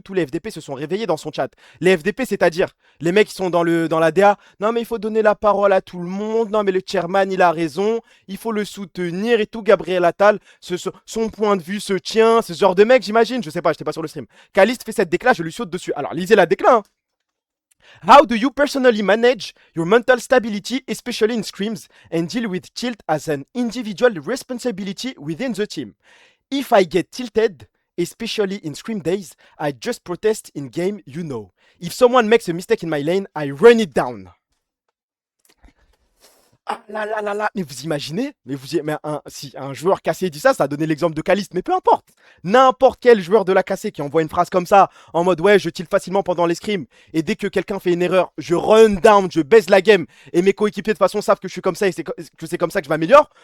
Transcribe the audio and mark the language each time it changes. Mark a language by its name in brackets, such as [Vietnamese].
[French] Tous les FDP se sont réveillés dans son chat. Les FDP, c'est-à-dire les mecs qui sont dans la DA. Non mais il faut donner la parole à tout le monde. Non mais le chairman, il a raison. Il faut le soutenir et tout. Gabriel Attal, son point de vue se tient. Ce genre de mec, j'imagine. Je sais pas, j'étais pas sur le stream. Caliste fait cette décla, je lui saute dessus. Alors lisez la décla, hein. [English] How do you personally manage your mental stability, especially in scrims, and deal with tilt as an individual responsibility within the team? If I get tilted, especially in scrim days, I just protest in game, you know. If someone makes a mistake in my lane, I run it down. [French] Ah là là là là, mais vous imaginez? Si un joueur cassé dit ça, ça a donné l'exemple de Caliste, mais peu importe. N'importe quel joueur de la cassé qui envoie une phrase comme ça, en mode ouais, je tilt facilement pendant les scrims, et dès que quelqu'un fait une erreur, je run down, je baisse la game, et mes coéquipiers de toute façon savent que je suis comme ça et que c'est comme ça que je m'améliore.